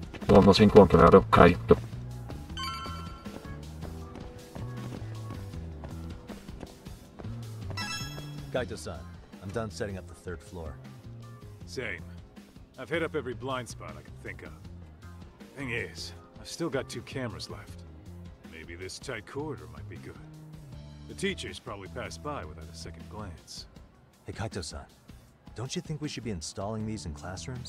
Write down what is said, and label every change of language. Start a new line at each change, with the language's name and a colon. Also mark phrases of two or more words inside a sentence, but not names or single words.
Portuguese: Vamos encontrar o Kaito. Kaito-san,
English: I'm done setting up the third floor. Same. I've hit up every blind spot I can think of. Thing is, I've still got 2 cameras left. Maybe this tight corridor might be good. The teachers probably passed by without a second glance. Hey Kaito-san, don't you think we should be installing these in classrooms?